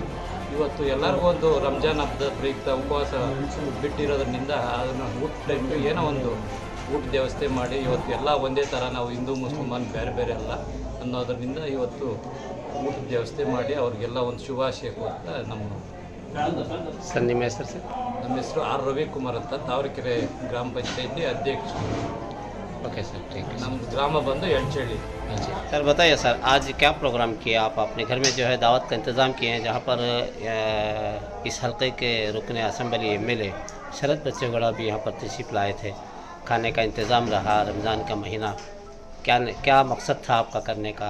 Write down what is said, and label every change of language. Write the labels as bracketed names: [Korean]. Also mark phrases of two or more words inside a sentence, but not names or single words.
[Kannada] ಇವತ್ತು ಎಲ್ಲರಿಗೂ ಒಂದು ರಂಜಾನ್ ಹಬ್ಬದ ಪ್ರಯುಕ್ತ ಉಪವಾಸ ಬಿಟ್ಟಿರೋದ್ರಿಂದ ಅದನ್ನು ಊಟ ಟೈಮ್ಗೆ ಏನೋ ಒಂದು ಊಟದ ವ್ಯವಸ್ಥೆ ಮಾಡಿ ಇವತ್ತು ಎಲ್ಲ ಒಂದೇ ಥರ, ನಾವು ಹಿಂದೂ ಮುಸಲ್ಮಾನ್ ಬೇರೆ ಬೇರೆ ಅಲ್ಲ ಅನ್ನೋದರಿಂದ ಇವತ್ತು ಊಟದ ವ್ಯವಸ್ಥೆ ಮಾಡಿ ಅವ್ರಿಗೆಲ್ಲ ಒಂದು ಶುಭಾಶಯ ಕೊಡ್ತಾ ನಮ್ಮ ಸರ್, ನಿಮ್ಮ ಹೆಸರು ಸರ್? ನಮ್ಮ ಹೆಸರು R. ರವಿಕುಮಾರ್ ಅಂತ, ತಾವರೆಕೆರೆ ಗ್ರಾಮ ಪಂಚಾಯತಿ ಅಧ್ಯಕ್ಷರು. [English] okay sir, [Hindi] ठीक है। [Kannada] ನಮ್ಮ ಗ್ರಾಮ ಬಂದು ಎಳ್ಚಳ್ಳಿ। [Hindi] सर बताइए सर, आज क्या प्रोग्राम किया आप अपने घर में जो है दावत का इंतज़ाम किए हैं, जहाँ पर इस हलके के रुकन [English] assembly MLA [Hindi] शरद बच्चेगौड़ा भी यहाँ पर तशरीफ़ लाए थे। खाने का इंतज़ाम रहा, रमज़ान का महीना, क्या मकसद था आपका करने का?